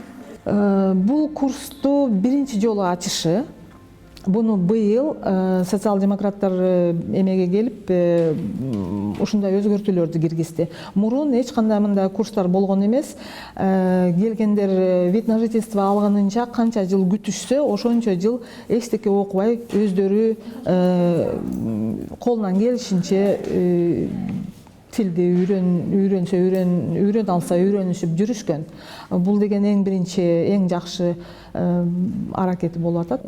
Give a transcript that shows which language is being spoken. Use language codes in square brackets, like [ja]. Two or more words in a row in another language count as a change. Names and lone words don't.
[ky] Бул курсту биринчи жолу ачышы. Буну быйыл социал-демократтар эмеге келип, ушундай өзгөртүүлөрдү киргизди. Мурун эч кандай мындай курстар болгон эмес. Келгендер [ru] вид на жительство [ky] алганынча канча жыл күтүшсө, ошончо жыл эчтеке окубай, өздөрү колунан келишинче тилди үйрөн алса үйрөнүшүп жүрүшкөн. Бул деген эң биринчи, эң жакшы аракети болуп атат.